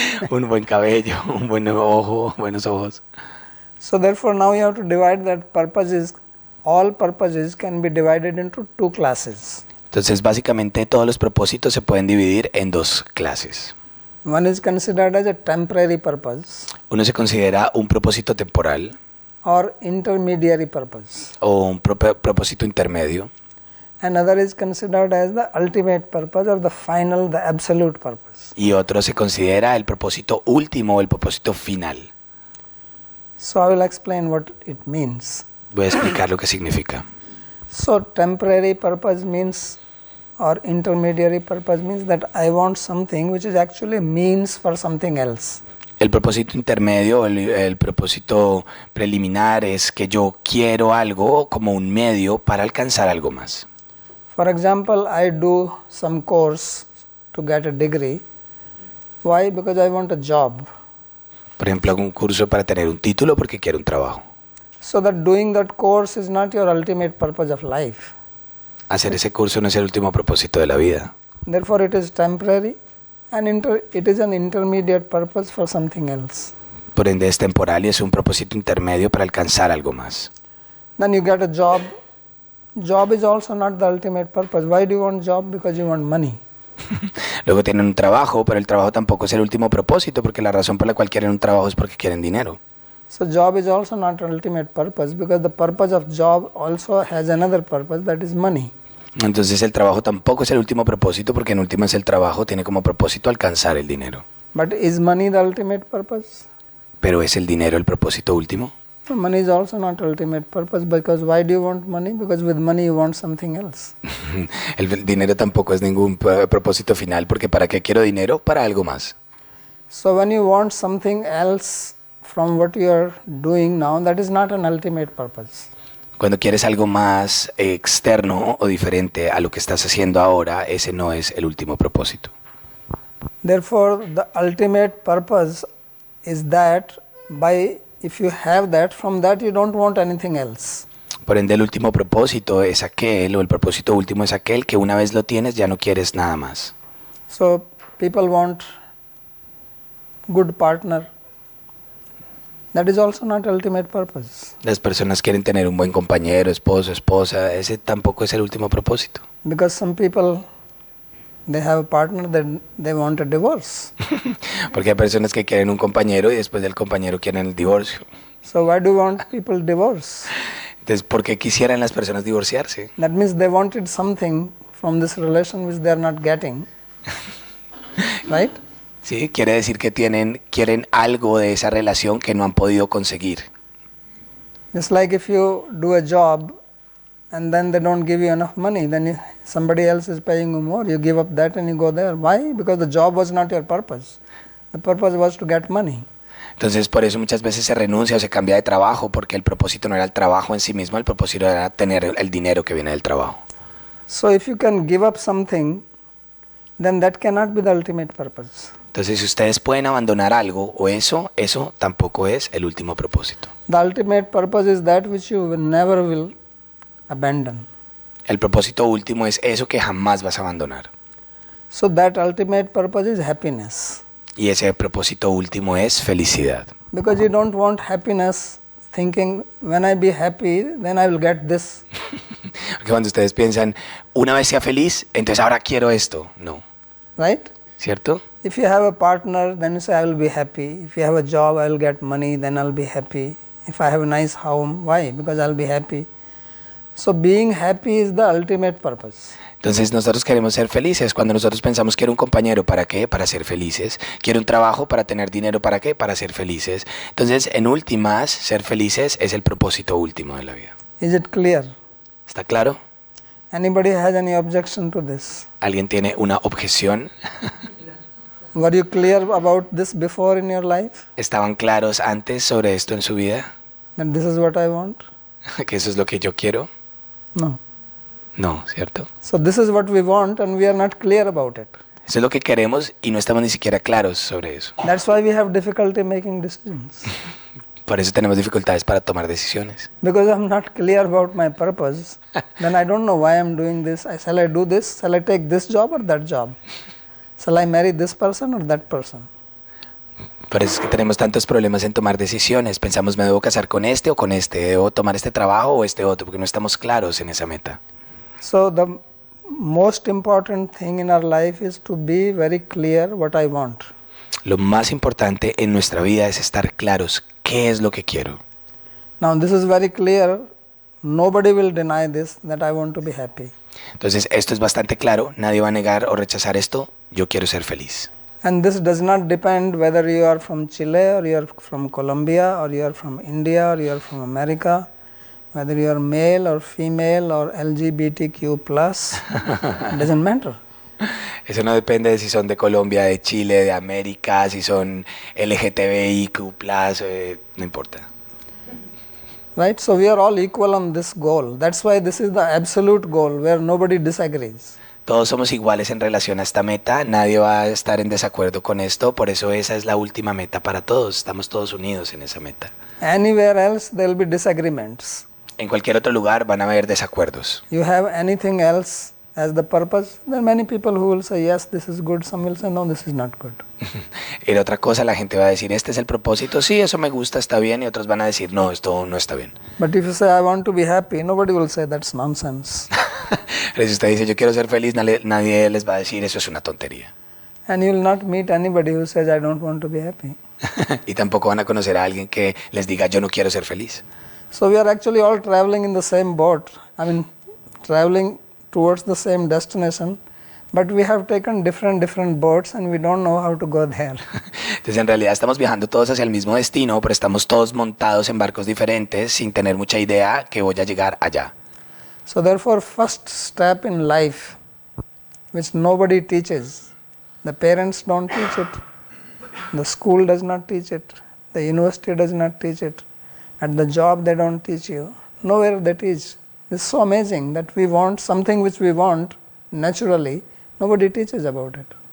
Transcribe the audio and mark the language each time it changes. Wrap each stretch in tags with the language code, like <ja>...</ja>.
<es>Un buen cabello, un buen ojo, buenos ojos.</es> <en>So therefore now you have to divide that purposes. All purposes can be divided into two classes.</en> <es>Entonces, básicamente todos los propósitos se pueden dividir en dos clases.</es> <en>One is considered as a temporary purpose</en> <es>Uno se considera un propósito temporal</es> <en>or intermediary purpose.</en> <es>o un propósito intermedio.</es> <en>Another is considered as the ultimate purpose or the final, the absolute purpose.</en> <es>Y otro se considera el propósito último o el propósito final.</es> <en>So I will explain what it means.</en> <es>Voy a explicar lo que significa.</es> <en>So temporary purpose means or intermediary purpose means that I want something which is actually a means for something else.</en> <es>El propósito intermedio, el propósito preliminar es que yo quiero algo como un medio para alcanzar algo más.</es> <en>For example, I do some course to get a degree. Why? Because I want a job.</en> <es>Por ejemplo, hago un curso para tener un título porque quiero un trabajo.</es> <en>So that doing that course is not your ultimate purpose of life.</en> <es>Hacer ese curso no es el último propósito de la vida.</es> <en>Therefore it is temporary and it is an intermediate purpose for something else.</en> <es>Por ende es temporal y es un propósito intermedio para alcanzar algo más.</es> <en>Then you get a job. Job is also not the ultimate purpose. Why do you want job? Because you want money.</en> <es>Luego tienen un trabajo, pero el trabajo tampoco es el último propósito porque la razón por la cual quieren un trabajo es porque quieren dinero.</es> <en>So job is also not ultimate purpose, because the purpose of job also has another purpose, that is money.</en> <es>Entonces el trabajo tampoco es el último propósito, porque en últimas el trabajo tiene como propósito alcanzar el dinero.</es> <en>But is money the ultimate purpose?</en> <es>¿Pero es el dinero el propósito último?</es> <en>So money is also not ultimate purpose, because why do you want money? Because with money you want something else.</en> <es>El dinero tampoco es ningún propósito final, porque ¿para qué quiero dinero? Para algo más.</es> <en>So when you want something else from what you are doing now, that is not an ultimate purpose.</en> <es>Cuando quieres algo más externo o diferente a lo que estás haciendo ahora, ese no es el último propósito.</es> <en>Therefore, the ultimate purpose is that if you have that, from that you don't want anything else.</en> <es>Por ende, el último propósito es aquel, o el propósito último es aquel que una vez lo tienes ya no quieres nada más.</es> <en>So people want good partner. That is also not ultimate purpose.</en> <es>Las personas quieren tener un buen compañero, esposo, esposa, ese tampoco es el último propósito.</es> <en>Because some people, they have a partner that they want a divorce.</en> <es>Porque hay personas que quieren un compañero y después del compañero quieren el divorcio.</es> <en>So why do you want people divorce?</en> <es>Entonces, ¿por qué quisieran las personas divorciarse?</es> <en>That means they wanted something from this relation which they are not getting. Right?</en> <es>Sí, quiere decir que quieren algo de esa relación que no han podido conseguir.</es> <en>It's like if you do a job and then they don't give you enough money, then somebody else is paying you more, you give up that and you go there. Why? Because the job was not your purpose. The purpose was to get money.</en> <es>Entonces, por eso muchas veces se renuncia o se cambia de trabajo, porque el propósito no era el trabajo en sí mismo, el propósito era tener el dinero que viene del trabajo.</es> <en>So if you can give up something, then that cannot be the ultimate purpose.</en> <es>Entonces, si ustedes pueden abandonar algo o eso tampoco es el último propósito.</es> <en>The ultimate purpose is that which you never will abandon.</en> <es>El propósito último es eso que jamás vas a abandonar.</es> <en>So that ultimate purpose is happiness.</en> <es>Y ese propósito último es felicidad.</es> <en>Because you don't want happiness thinking, when I be happy, then I will get this.</en> <es>Porque cuando ustedes piensan, una vez sea feliz, entonces ahora quiero esto.</es> <en>No. Right?</en> <es>¿Cierto?</es> <en>If you have a partner, then you say, I will be happy. If you have a job, I will get money, then I'll be happy. If I have a nice home, why? Because I'll be happy. So being happy is the ultimate purpose.</en> <es>Entonces nosotros queremos ser felices. Cuando nosotros pensamos, quiero un compañero, ¿para qué? Para ser felices. Quiero un trabajo, para tener dinero, ¿para qué? Para ser felices. Entonces, en últimas, ser felices es el propósito último de la vida.</es> <en>Is it clear?</en> <es>¿Está claro?</es> <en>Anybody has any objection to this?</en> <es>¿Alguien tiene una objeción?</es> <en>Were you clear about this before in your life?</en> <es>¿Estaban claros antes sobre esto en su vida?</es> <en>That this is what I want?</en> <es>¿Que eso es lo que yo quiero?</es> <en>No.</en> <es>No, ¿cierto?</es> <en>So this is what we want and we are not clear about it.</en> <es>Eso es lo que queremos y no estamos ni siquiera claros sobre eso.</es> <en>That's why we have difficulty making decisions.</en> <es>Por eso tenemos dificultades para tomar decisiones.</es> <en>Because I'm not clear about my purpose, then I don't know why I'm doing this. Shall I do this? Shall I take this job or that job? Shall I marry this person or that person?</en> <es>Por eso es que tenemos tantos problemas en tomar decisiones. Pensamos, ¿me debo casar con este o con este? ¿Debo tomar este trabajo o este otro? Porque no estamos claros en esa meta.</es> <en>So the most important thing in our life is to be very clear what I want.</en> <es>Lo más importante en nuestra vida es estar claros qué es lo que quiero.</es> <en>Now this is very clear. Nobody will deny this, that I want to be happy.</en> <es>Entonces, esto es bastante claro. Nadie va a negar o rechazar esto. Yo quiero ser feliz.</es> <en>And this does not depend whether you are from Chile or you are from Colombia or you are from India or you are from America, whether you are male or female or LGBTQ+, it doesn't matter.</en> <es>Eso no depende de si son de Colombia, de Chile, de América, si son LGTBIQ+, no importa.</es> <en>Right? So we are all equal on this goal. That's why this is the absolute goal where nobody disagrees.</en> <es>Todos somos iguales en relación a esta meta, nadie va a estar en desacuerdo con esto, por eso esa es la última meta para todos, estamos todos unidos en esa meta.</es> <en>Anywhere else there will be disagreements.</en> <es>En cualquier otro lugar van a haber desacuerdos.</es> <en>You have anything else as the purpose, there are many people who will say yes, this is good, some will say no, this is not good.</en> <es>Y de otra cosa la gente va a decir, este es el propósito, sí, eso me gusta, está bien, y otros van a decir, no, esto no está bien.</es> <en>But if you say I want to be happy, nobody will say that's nonsense.</en> <es>Pero si usted dice, yo quiero ser feliz, nadie les va a decir, eso es una tontería.</es> <en>And you will not meet anybody who says, I don't want to be happy.</en> <es>Y tampoco van a conocer a alguien que les diga yo no quiero ser feliz.</es> <en>So we are actually all traveling in the same boat. I mean, traveling towards the same destination, but we have taken different boats and we don't know how to go there.</en> <es>Entonces en realidad estamos viajando todos hacia el mismo destino, pero estamos todos montados en barcos diferentes sin tener mucha idea que voy a llegar allá.</es> <en>So therefore, first step in life, which nobody teaches, the parents don't teach it, the school does not teach it, the university does not teach it, at the job they don't teach you, nowhere they teach. It's so amazing that we want something which we want naturally, nobody teaches about it.</en>